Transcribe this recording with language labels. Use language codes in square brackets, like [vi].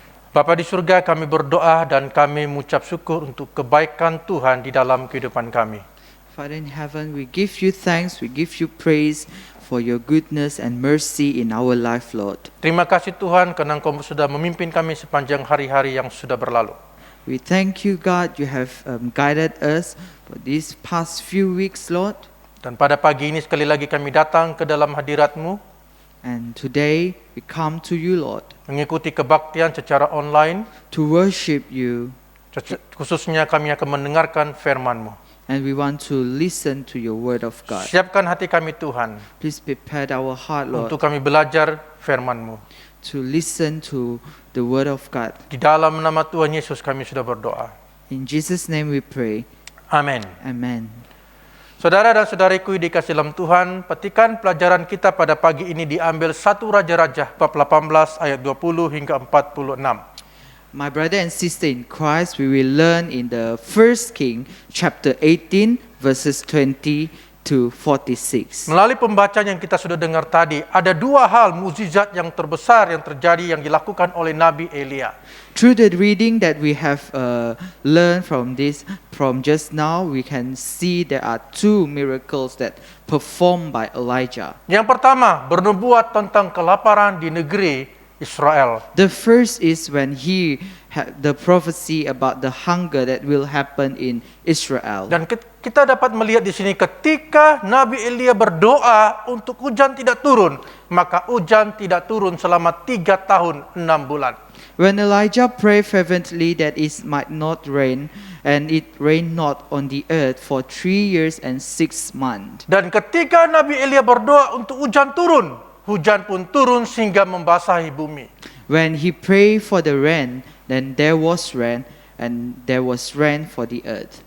[id] Bapa di surga, kami berdoa dan kami mengucap syukur untuk kebaikan Tuhan di dalam kehidupan kami. [en] Father in heaven, we give you thanks, we give you praise for your goodness and mercy in our life, Lord. [id] Terima kasih Tuhan karena Engkau sudah memimpin kami sepanjang hari-hari yang sudah berlalu. [en] We thank you, God, you have guided us for these past few weeks, Lord. [id] Dan pada pagi ini sekali lagi kami datang ke dalam hadirat-Mu, [en] And today we come to you, Lord, [id] mengikuti kebaktian secara online, [en] to worship you. [id] khususnya kami akan mendengarkan firman-Mu. [en] And we want to listen to your word of God. [id] Siapkan hati kami Tuhan, [en] Please prepare our heart, Lord, [id] untuk kami belajar firman-Mu. [en] to listen to the word of God. [id] Di dalam nama Tuhan Yesus kami sudah berdoa. [en] In Jesus' name we pray. [id] Amin. [en] Amen. [id] Saudara dan saudariku dikasih dalam Tuhan, petikan pelajaran kita pada pagi ini diambil 1 Raja-Raja bab 18 ayat 20 hingga 46. [en] My brother and sister in Christ, we will learn in the 1 King chapter 18 verses 20 to 46. [id] Melalui pembacaan yang kita sudah dengar tadi, ada 2 hal mukjizat yang terbesar yang terjadi yang dilakukan oleh Nabi Elia. [en] Through the reading that we have learned from just now, we can see there are 2 miracles that performed by Elijah. [id] Yang pertama, bernubuat tentang kelaparan di negeri Israel. [en] The first is when he had the prophecy about the hunger that will happen in Israel. [id] Dan kita dapat melihat di sini ketika Nabi Elia berdoa untuk hujan tidak turun, maka hujan tidak turun selama 3 tahun 6 bulan. [en] When Elijah prayed fervently that it might not rain, and it rained not on the earth for 3 years and 6 months. [id] Dan ketika Nabi Elia berdoa untuk hujan turun, hujan pun turun sehingga membasahi bumi. [en] When he prayed for the rain, then there was rain, and there was rain for the earth.